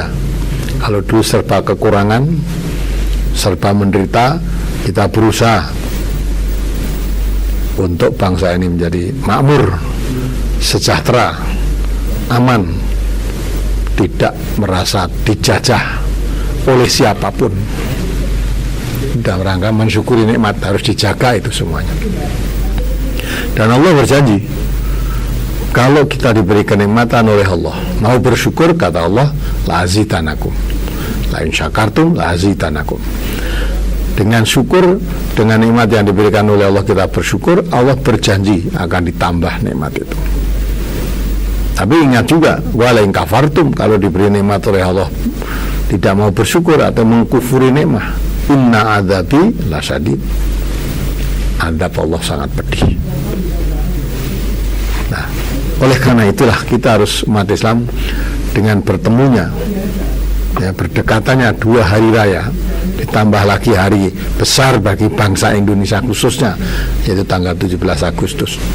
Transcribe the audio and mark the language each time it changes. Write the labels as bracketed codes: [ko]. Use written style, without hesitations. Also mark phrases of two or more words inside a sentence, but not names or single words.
[id] Kalau dulu serba kekurangan, serba menderita, kita berusaha untuk bangsa ini menjadi makmur, sejahtera, aman, tidak merasa dijajah oleh siapapun. Dalam rangka mensyukuri nikmat, harus dijaga itu semuanya. Dan Allah berjanji, kalau kita diberi kenikmatan oleh Allah, mau bersyukur, kata Allah, [ar] لأزيدنكم، لئن شكرتم لأزيدنكم. [id] Dengan syukur, dengan nikmat yang diberikan oleh Allah kita bersyukur, Allah berjanji akan ditambah nikmat itu. Tapi ingat juga, [ar] ولئن كفرتم, [id] kalau diberi nikmat oleh Allah tidak mau bersyukur atau mengkufuri nikmat, [ar] إن عذابي لشديد, [id] azab Allah sangat pedih. Nah, oleh karena itulah kita harus, umat Islam, dengan bertemunya, ya, berdekatannya 2 hari raya, ditambah lagi hari besar bagi bangsa Indonesia khususnya, yaitu tanggal 17 Agustus.